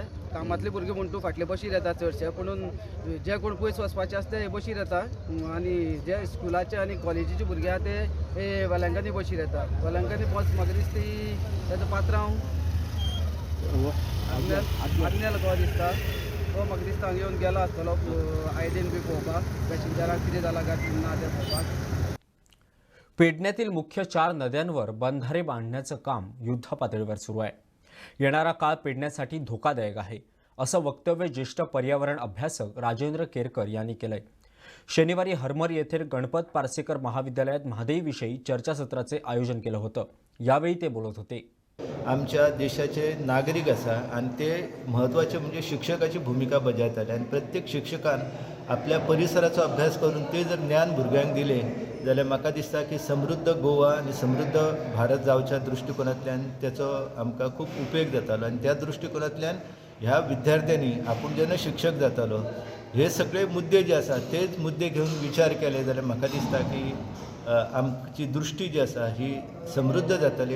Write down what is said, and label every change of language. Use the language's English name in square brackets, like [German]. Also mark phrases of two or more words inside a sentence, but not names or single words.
[Konkani] कामांतले भुरगे म्हण तूं फाटले बशीर येता चडशे. पुणून जे कोण पयस वचपाचे आसता ते बशीर येता आनी जे स्कुलाचे आनी कॉलेजीचे भुरगे आहा ते वलांकनी बशीर येता. वलांकनी बस म्हाका दिसता तेजो पात्रांव आग्नेल कहो दिसता. तो म्हाका दिसता हांगा येवन गेलो आसतलो आयडीन बी पळोवपाक पॅसेंजराक कितें जालां काय ना तें पळोवपाक. [Marathi] पेडण्यातील मुख्य 4 नद्यांवर बंधारे बांधण्याचं काम युद्धपातळीवर सुरू आहे. येणारा काळ पेडण्यासाठी धोकादायक आहे असं वक्तव्य ज्येष्ठ पर्यावरण अभ्यासक राजेंद्र केरकर यांनी केलंय. शनिवारी हरमर येथील गणपत पारसेकर महाविद्यालयात महादेवीविषयी चर्चासत्राचे आयोजन केलं होतं. यावेळी ते बोलत होते. [Konkani] आमच्या देशाचे नागरिक आसा आनी ते महत्वाचे म्हणजे शिक्षकाची भूमिका बजायतात आनी प्रत्येक शिक्षकान आपल्या परिसराचो अभ्यास करून ते जर ज्ञान भुरग्यांक दिलें जाल्यार म्हाका दिसता की समृद्ध गोवा आनी समृद्ध भारत जावच्या दृश्टिकोनांतल्यान त्याचो आमकां खूब उपेग जातालो. आनी त्या दृश्टिकोनांतल्यान ह्या विद्यार्थ्यांनी आपूण जेन्ना शिक्षक जातालो हे सगळे मुद्दे जे आसा तेच मुद्दे घेवन विचार केले जाल्यार म्हाका दिसता की आमची दृश्टी जी आसा ही समृद्ध जातली.